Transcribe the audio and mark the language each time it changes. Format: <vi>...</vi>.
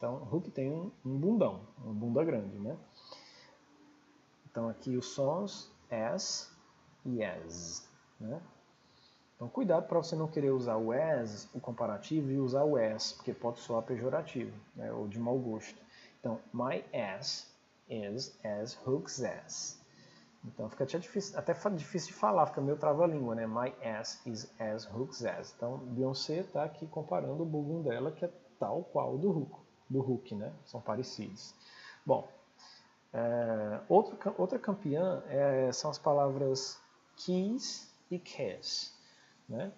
<pt>Então, Hook tem um bundão, uma bunda grande, né? Então, aqui os sons as e as, né? Então, cuidado para você não querer usar o as, o comparativo, e usar o as, porque pode soar pejorativo, né, ou de mau gosto.</pt> <en>Então, my ass is as Hook's ass.</en> <pt>Então, fica até difícil de falar, fica meio trava-língua, né?</pt> <en>My ass is as Hook's ass.</en> <pt>Então, Beyoncé está aqui comparando o bumbum dela, que é tal qual do Hook, né? São parecidos. Bom, outra campeã são as palavras kiss e kiss. Né?</pt>